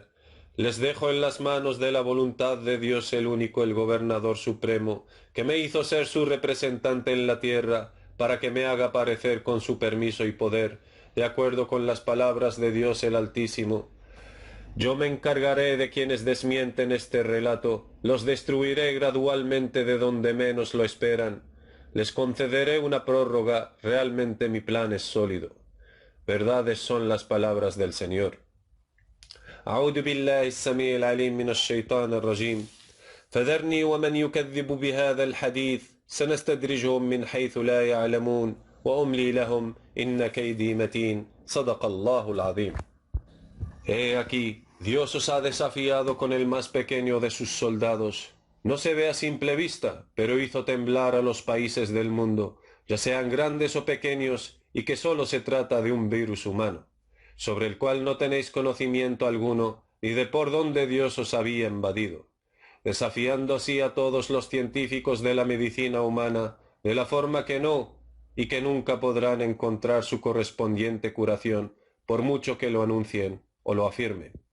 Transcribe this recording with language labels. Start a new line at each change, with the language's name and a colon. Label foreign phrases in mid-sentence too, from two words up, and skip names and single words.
Spanish: Les dejo en las manos de la voluntad de Dios el único, el gobernador supremo, que me hizo ser su representante en la tierra, para que me haga parecer con su permiso y poder, de acuerdo con las palabras de Dios el Altísimo. Yo me encargaré de quienes desmienten este relato, los destruiré gradualmente de donde menos lo esperan. Les concederé una prórroga, realmente mi plan es sólido. Verdades son las palabras del Señor.
Arabic: أعوذ بالله السميع العليم من الشيطان الرجيم فذرني ومن يكذب بهذا الحديث سنستدرجهم من حيث لا يعلمون وأملي لهم إن كيدي متين صدق الله العظيم.
Spanish: He aquí, Dios os ha desafiado con el más pequeño de sus soldados. No se ve a simple vista, pero hizo temblar a los países del mundo, ya sean grandes o pequeños, y que sólo se trata de un virus humano, sobre el cual no tenéis conocimiento alguno, ni de por dónde Dios os había invadido, desafiando así a todos los científicos de la medicina humana, de la forma que no, y que nunca podrán encontrar su correspondiente curación, por mucho que lo anuncien o lo afirmen.